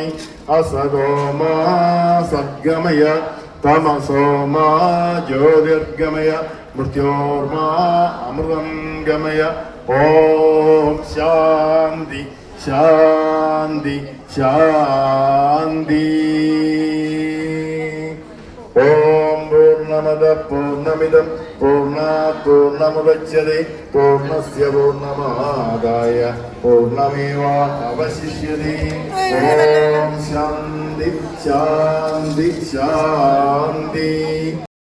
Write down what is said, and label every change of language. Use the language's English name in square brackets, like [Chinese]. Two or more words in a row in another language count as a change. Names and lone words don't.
[Sanskrit] അസതോ മാ സദ്ഗമയ തമസോ മാ ജ്യോതിർഗമയ മൃത്യോർമാ അമൃതം ഗമയ. ഓം ശാന്തി ശാന്തി ശാന്തി. ഓം പൂർണ്ണമദ പൂർണ്ണമിദം പൂർണ്ണാത് പൂർണ്ണമുദച്യതേ പൂർണ്ണസ്യ പൂർണ്ണമാദായ പൂർണ്ണമേവാവശിഷ്യതേ. ഓം ശാന്തി ശാന്തി ശാന്തി.